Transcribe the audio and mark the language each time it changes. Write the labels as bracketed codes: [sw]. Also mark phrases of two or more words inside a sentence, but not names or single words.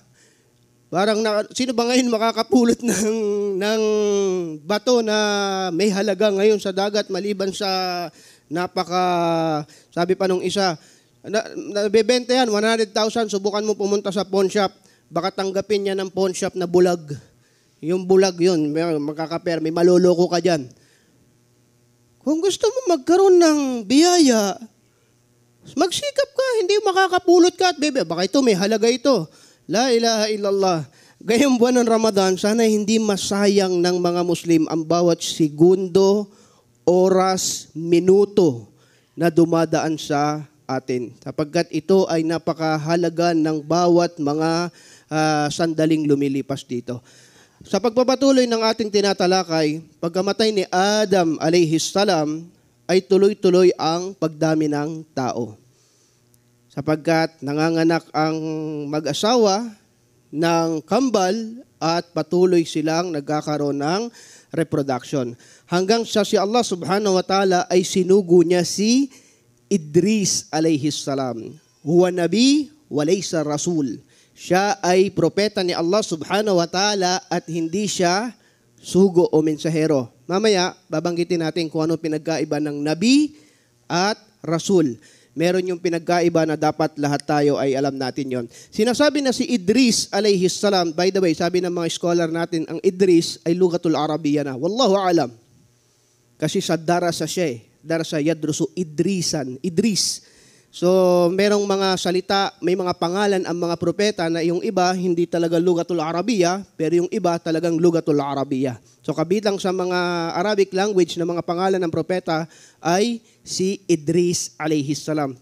[tl] Parang sino ba ngayon makakapulot ng bato na may halaga ngayon sa dagat maliban sa sabi pa nung isa, nabebenta yan, 100,000, subukan mo pumunta sa pawn shop, baka tanggapin niya ng pawn shop na bulag. Yung bulag yun, makakapera, may maloloko ka dyan. Kung gusto mo magkaroon ng biyaya, magsikap ka, hindi makakapulot ka at baka ito may halaga ito. [ar] لا إله إلا الله. [tl] Gayong buwan ng Ramadan, sana hindi masayang ng mga Muslim ang bawat segundo, oras, minuto na dumadaan sa atin. Sapagkat ito ay napakahalaga ng bawat mga sandaling lumilipas dito. Sa pagpapatuloy ng ating tinatalakay, pagkamatay ni Adam [ar] عليه السلام, [tl] ay tuloy-tuloy ang pagdami ng tao. Sapagkat nanganganak ang mag-asawa ng kambal at patuloy silang nagkakaroon ng reproduction. Hanggang sa si Allah [ar] سبحانه وتعالى [tl] ay sinugo niya si Idris [ar] عليه السلام. هو نبي وليس رسول. [tl] Siya ay propeta ni Allah [ar] سبحانه وتعالى [tl] at hindi siya sugo o mensahero. Mamaya, babanggitin natin kung ano pinagkaiba ng nabi at rasul. Meron yung pinagkaiba na dapat lahat tayo ay alam natin yon. Sinasabi na si Idris [ar] عليه السلام, [en] by the way, [tl] sabi ng mga scholar natin, ang Idris ay [ar] لغة العربية [tl] na. [ar] والله أعلم. [tl] Kasi sa [ar] darasa siya درس يدرس إدريسا، إدريس. [tl] So, merong mga salita, may mga pangalan ang mga propeta na yung iba hindi talaga [ar] لغة العربية, [tl] pero yung iba talagang [ar] لغة العربية. [tl] So, kabilang sa mga [en] Arabic language [tl] na mga pangalan ng propeta ay si Idris [ar] عليه السلام.